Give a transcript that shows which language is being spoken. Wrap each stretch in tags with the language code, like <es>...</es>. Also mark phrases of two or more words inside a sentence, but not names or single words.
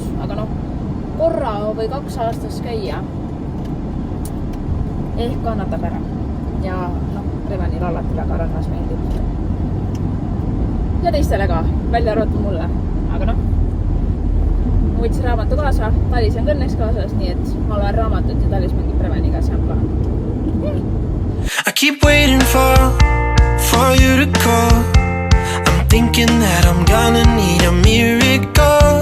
<et>Aga noh, korra või 2 aastas käia ehk kannatab ära. Ja noh, Revenil alati väga rannas meeldib. Ja teistele ka, välja arvatud mulle. Aga noh, ma võtsin raamatu kaasa, Talis on õnneks kaasas, nii et ma loen raamatut ja Talis mängib Reveniga, see on plaan.</et> <en>I keep waiting for you to call. I'm thinking that I'm gonna need a miracle.</en>